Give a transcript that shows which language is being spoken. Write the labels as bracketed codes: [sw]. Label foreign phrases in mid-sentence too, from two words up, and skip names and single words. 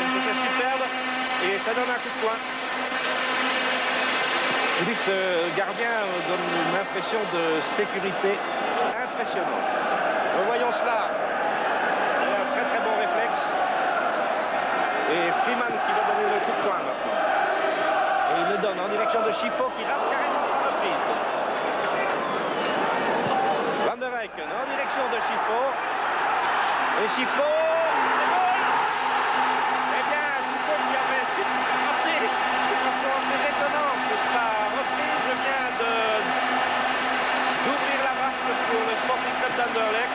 [fr] C'était superbe et ça donne un coup de poing. Je dis, ce gardien donne une impression de sécurité impressionnante. Revoyons cela. Il a un très très bon réflexe. Et Freeman qui va donner le coup de poing maintenant. Et il le donne en direction de Chifo qui rate carrément sa reprise. Van der Eyck en direction de Chifo. Et Chifo, c'est bon. Eh bien, Chifo qui avait raté de façon assez étonnante sa reprise vient d'ouvrir la marque pour le Sporting Club d'Anderlecht.